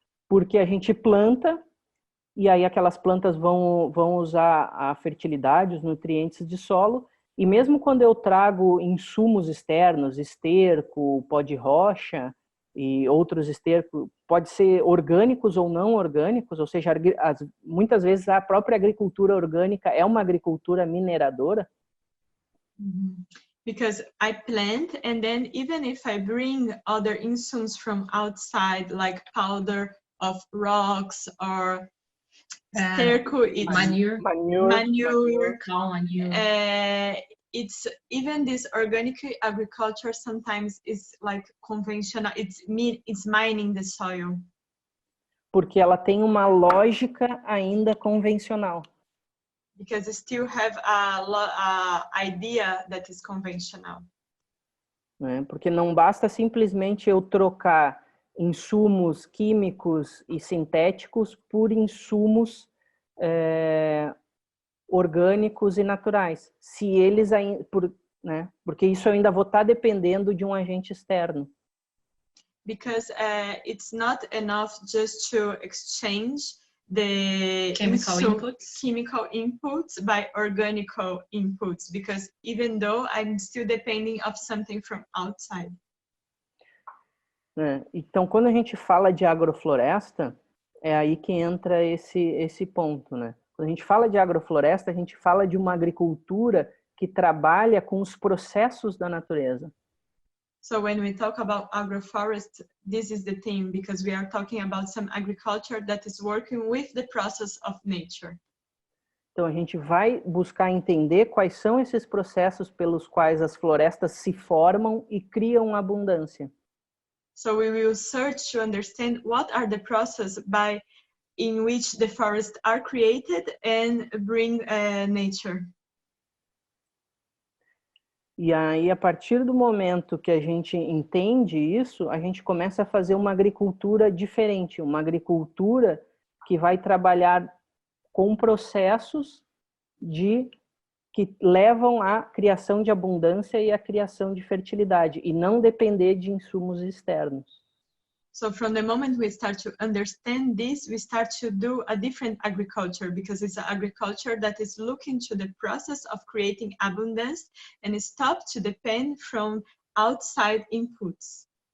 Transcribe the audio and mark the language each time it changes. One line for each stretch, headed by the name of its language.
Portuguese: Porque a gente planta e aí aquelas plantas vão usar a fertilidade, os nutrientes de solo, e mesmo quando eu trago insumos externos, esterco, pó de rocha e outros estercos, pode ser orgânicos ou não orgânicos, ou seja, muitas vezes a própria agricultura orgânica é uma agricultura mineradora.
English: Because I plant, and then even if I bring other insumes from outside, like powder of rocks or sterco, it's manure. Cow manure. It's even this organic agriculture sometimes is like conventional. It's mining the soil.
Portuguese: Porque ela tem uma lógica ainda convencional.
English: Because it still have a idea that is conventional.
Portuguese: Porque não basta simplesmente eu trocar insumos químicos e sintéticos por insumos orgânicos e naturais. Se eles porque isso eu ainda vou estar dependendo de um agente externo.
English: Because it's not enough just to exchange the chemical inputs by organic inputs, because even though I'm still depending of something from outside.
Portuguese: Então, quando a gente fala de agrofloresta, é aí que entra esse ponto, né? Quando a gente fala de agrofloresta, a gente fala de uma agricultura que trabalha com os processos da natureza.
English: So when we talk about agroforest, this is the theme, because we are talking about some agriculture that is working with the process of nature.
Portuguese: Então a gente vai buscar entender quais são esses processos pelos quais as florestas se formam e criam abundância.
English: So we will search to understand what are the processes in which the forests are created and bring nature.
Portuguese: E aí, a partir do momento que a gente entende isso, a gente começa a fazer uma agricultura diferente, uma agricultura que vai trabalhar com processos que levam à criação de abundância e à criação de fertilidade, e não depender de insumos externos.
English: So from the moment we start to understand this, we start to do a different agriculture, because it's an agriculture that is looking to the process of creating abundance and stop to depend from outside inputs.